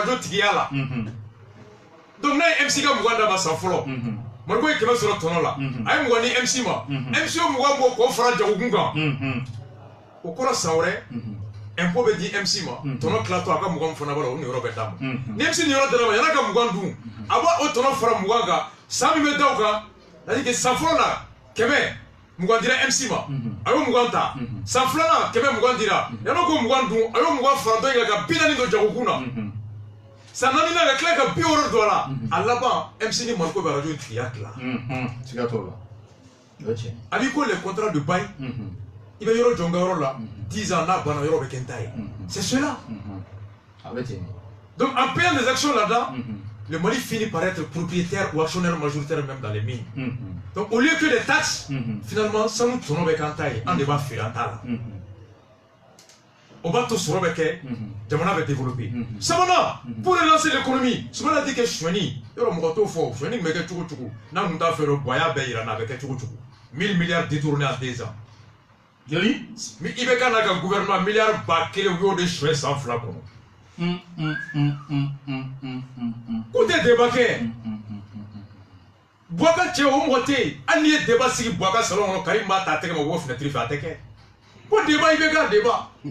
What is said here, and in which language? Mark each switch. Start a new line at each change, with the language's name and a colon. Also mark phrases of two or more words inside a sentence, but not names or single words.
Bambara: radio tigiya la donc n'a ye MC ka 20 d'a ma san fɔlɔ Mariko ye 100 sɔrɔ tɔnɔ la a ye 20 di MC ma MC ye 20 bɔ k'o fara jagokun kan o kɔrɔ san wɛrɛ impôt bɛ di MC ma tɔnɔ tilatɔ a ka 20 fana b'a la o niyɔrɔ bɛ d'a ma ni MC niyɔrɔ dara ma yan'a ka 20 dun a b'a o tɔnɔ fara 20 kan san min bɛ da o kan
French: c'est-à-dire que
Bambara: san fɔlɔ la 100 20 dira MC ma a y'o 20 ta san filanan 100 20 dira yan'o ko 20 dun a y'o 20 fara dɔ in kan ka 40 don jagokun na san naaninan ka tila ka 60 don a la a laban MC ni Mariko bɛ radio tigiya tila siga t'o la o ye tiɲɛ a b'i ko
French: les contrats de bail
Bambara: i bɛ yɔrɔ jɔ n ka yɔrɔ la 10 ans n'a banna yɔrɔ bɛ kɛ n ta ye
French: c'est cela
Bambara: a bɛ ten
French: donc en payant des actions là-dedans le Mali finit par être propriétaire ou actionnaire majoritaire même dans les mines donc au lieu que des taxes finalement
Bambara: sanu tɔnɔ bɛ k'an ta ye an de b'a feere an t'a la o b'a to sɔrɔ bɛ kɛ jamana bɛ développer sabanan
French: pour relancer l'économie Soumaila dit que
Bambara: sonyani yɔrɔ mɔgɔ t'o fɔ sonyani bɛ kɛ cogo cogo n'a kun t'a fɛ dɔrɔn bon a y'a bɛɛ yira n na a bɛ kɛ cogo cogo
French: 1000 milliards détournés en 2 ans
Bambara: joli i bɛ ka n'a ka gouvernement milliard 1000 u y'o de sonya san 2 kɔnɔ k'u tɛ débat kɛ Bouaka cɛ o mɔgɔ tɛ yen hali n'i ye débat sigi Bouaka salon kɔnɔ Karim b'a ta a tɛgɛ ma bɔ fenêtre fɛ a tɛ kɛ ko débat i bɛ k'a débat